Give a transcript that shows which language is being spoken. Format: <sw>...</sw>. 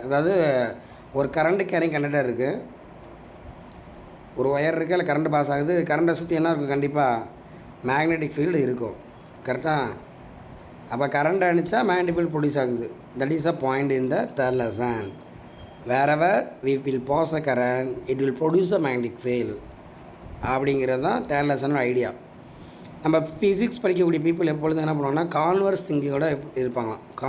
<ta>அதாவது ஒரு current carrying conductor இருக்குது, ஒரு ஒயர் இருக்குது, அதில் கரண்ட் பாஸ் ஆகுது. கரண்ட்டை சுற்றி என்ன இருக்கும், கண்டிப்பாக மேக்னெட்டிக் ஃபீல்டு இருக்கும். கரெக்டாக? அப்போ கரண்ட் அனுப்பிச்சா மேக்னெட்டிக் ஃபீல்டு ப்ரொடியூஸ் ஆகுது.</ta> <en>That is a point in the third lesson. wherever we will pass a current it will produce a magnetic field</en> <ta>அப்படிங்கிறது தான் தேர்ட் லெசனோட ஐடியா. நம்ம ஃபிசிக்ஸ் படிக்கக்கூடிய பீப்புள் எப்பொழுதும் என்ன பண்ணுவாங்கன்னா கான்வர்ஸ் திங்கிங்கோட இருப்பாங்களாம்.</ta>